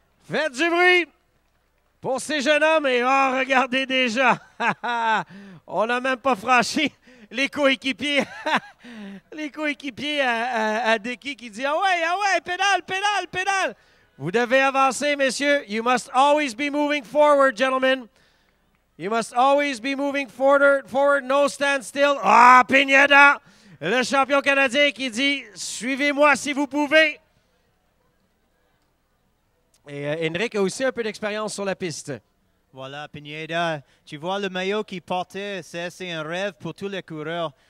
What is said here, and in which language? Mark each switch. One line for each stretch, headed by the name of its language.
French: Faites du bruit pour ces jeunes hommes. Et oh, regardez déjà. On n'a même pas franchi les coéquipiers. Les coéquipiers à Dickey qui dit « Ah ouais, pédale, pédale, pédale! » Vous devez avancer, messieurs.
English: You must always be moving forward, gentlemen. You must always be moving forward. No standstill. Ah, Pineda!
French: Le champion canadien qui dit « Suivez-moi si vous pouvez ». Et Henrik a aussi un peu d'expérience sur la piste. Voilà, Pineda. Tu vois le maillot qu'il portait, c'est un rêve pour tous les coureurs.